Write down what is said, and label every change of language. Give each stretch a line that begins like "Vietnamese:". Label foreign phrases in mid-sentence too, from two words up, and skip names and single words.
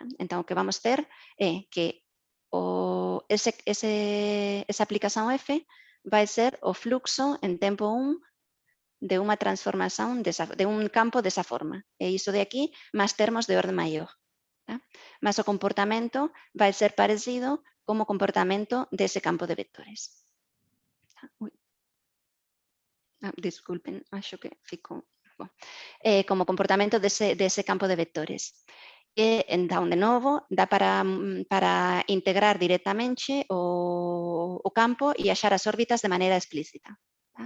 Galician: Então, o que vamos ter é que esa aplicación F vai ser o fluxo en tempo 1 de unha transformación de un campo desa forma. E iso de aquí, máis termos de orde maior.
Portuguese: Tá?
Galician: Mas o comportamento vai ser parecido como o comportamento dese campo de vectores. Disculpen,
Portuguese: acho que ficou...
Galician: como comportamento dese campo de vectores.
Portuguese: Então, de novo, dá para integrar directamente o campo e achar as órbitas de maneira explícita. Tá?